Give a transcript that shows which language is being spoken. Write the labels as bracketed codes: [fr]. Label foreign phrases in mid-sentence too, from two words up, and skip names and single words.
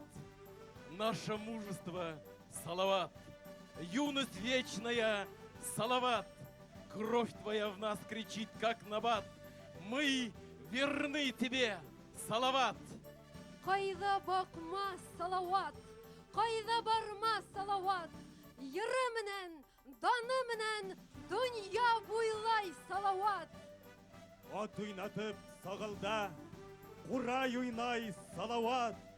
[ru] Наше мужество Салават, юность вечная Салават, кровь твоя в нас кричит как набат. Мы верны тебе, Салават. [ba] Кайда бакма Салават, кайда барма Салават. Йыры менән, даны менән, дөнья буйлай Салават. Ат уйнатып сагылда, курай уйнай Салават.